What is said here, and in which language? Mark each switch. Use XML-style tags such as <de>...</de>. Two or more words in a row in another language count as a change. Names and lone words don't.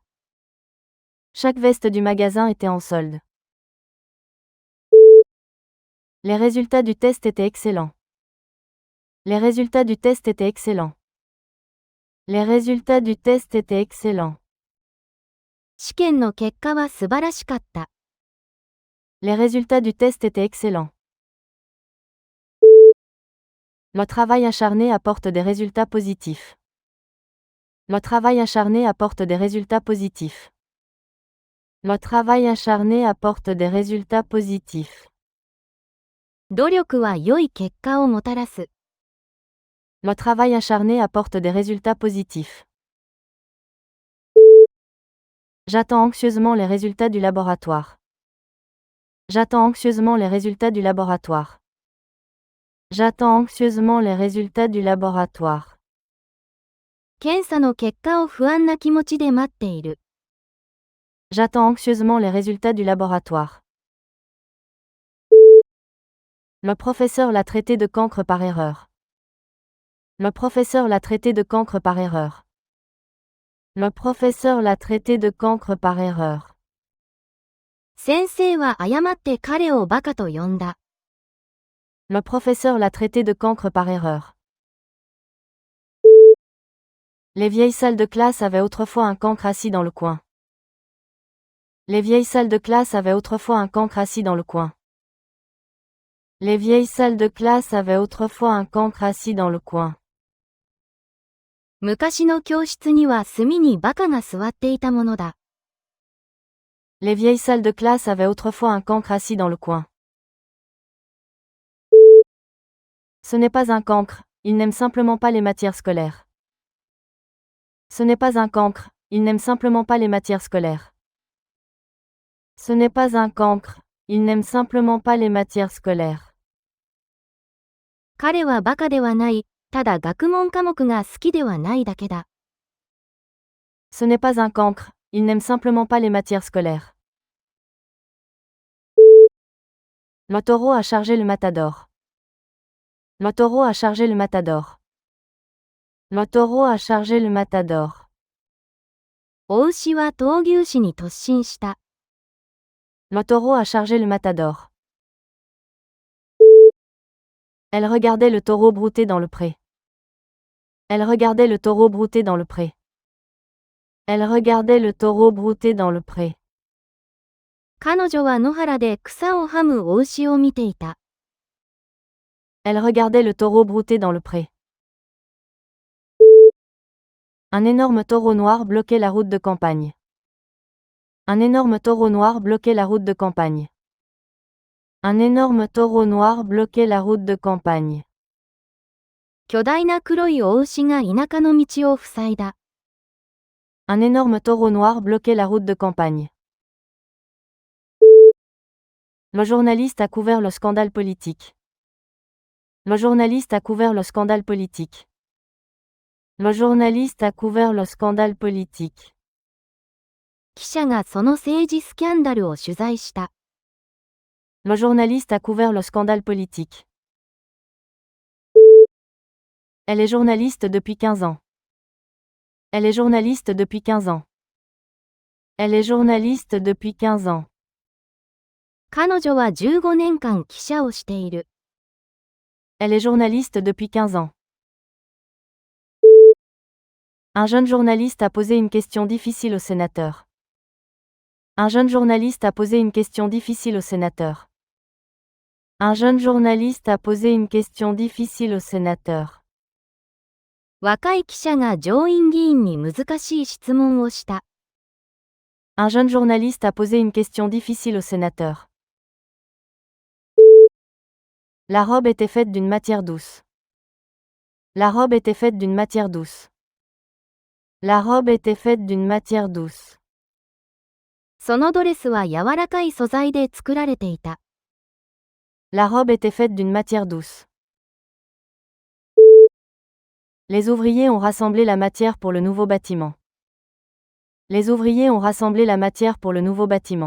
<fr>Chaque veste du magasin était en solde. Les résultats du test étaient excellents. Les résultats du test étaient excellents. Les résultats du test étaient excellents.</fr> <ja>試験の結果は素晴らしかった。</ja> <fr>Les résultats du test étaient excellents. Le travail acharné apporte des résultats positifs. Le travail acharné apporte des résultats positifs. Le travail acharné apporte des résultats positifs.</fr> <ja>努力は良い結果をもたらす。</ja> <fr>Le travail acharné apporte des résultats positifs. J'attends anxieusement les résultats du laboratoire. J'attends anxieusement les résultats du laboratoire. J'attends anxieusement les résultats du laboratoire.</fr> <ja>検査の結果を不安な気持ちで待っている。</ja> <fr>J'attends anxieusement les résultats du laboratoire. Le professeur l'a traité de cancre par erreur. Le professeur l'a traité de cancre par erreur. Le professeur l'a traité de cancre par erreur.</fr> <ja>先生は誤って彼をバカと呼んだ。</ja> <fr>Le professeur l'a traité de cancre par erreur. Les vieilles salles de classe avaient autrefois un cancre assis dans le coin. Les vieilles salles de classe avaient autrefois un cancre assis dans le coin. Les vieilles salles de classe avaient autrefois un cancre assis dans le coin.</fr> <ja>昔の教室には隅にバカが座っていたものだ。</ja> <fr>Les vieilles salles de classe avaient autrefois un cancre assis dans le coin. Ce n'est pas un cancre, il n'aime simplement pas les matières scolaires. Ce n'est pas un cancre, il n'aime simplement pas les matières scolaires. Ce n'est pas un cancre, il n'aime simplement pas les matières scolaires.</fr> <ja>彼はバカではない、ただ学問科目が好きではないだけだ。</ja> <fr>Ce n'est pas un cancre, il n'aime simplement pas les matières scolaires. Le taureau a chargé le matador. Le taureau a chargé le matador. Le taureau a chargé le matador.</fr> <ja>雄牛は闘牛士に突進した。</ja> <fr>Le taureau a chargé le matador. Elle regardait le taureau brouter dans le pré. Elle regardait le taureau brouter dans le pré. Elle regardait le taureau brouter dans le pré.</fr> <ja>彼女は野原で草をはむ雄牛を見ていた。</ja> <fr>Elle regardait le taureau brouter dans le pré. Un énorme taureau noir bloquait la route de campagne. Un énorme taureau noir bloquait la route de campagne. Un énorme taureau noir bloquait la route de campagne.</fr> <ja>巨大な黒い雄牛が田舎の道を塞いだ。</ja> <fr>Un énorme taureau noir bloquait la route de campagne. Le journaliste a couvert le scandale politique. Le journaliste a couvert le scandale politique. Le journaliste a couvert le scandale politique.</fr> <ja>記者がその政治スキャンダルを取材した。</ja> <fr>Le journaliste a couvert le scandale politique. Elle est journaliste depuis 15 ans. Elle est journaliste depuis 15 ans. Elle est journaliste depuis 15 ans.</fr> <ja>彼女は15年間記者をしている。</ja> <fr>Elle est journaliste depuis 15 ans. Un jeune journaliste a posé une question difficile au sénateur. Un jeune journaliste a posé une question difficile au sénateur. Un jeune journaliste a posé une question difficile au sénateur.</fr> <ja>若い記者が上院議員に難しい質問をした。</ja> <fr>Un jeune journaliste a posé une question difficile au sénateur. La robe était faite d'une matière douce. La robe était faite d'une matière douce. La robe était faite d'une matière douce.</fr> <ja>そのドレスは柔らかい素材で作られていた。</ja> <fr>La robe était faite d'une matière douce. Les ouvriers ont rassemblé la matière pour le nouveau bâtiment. Les ouvriers ont rassemblé la matière pour le nouveau bâtiment.</fr>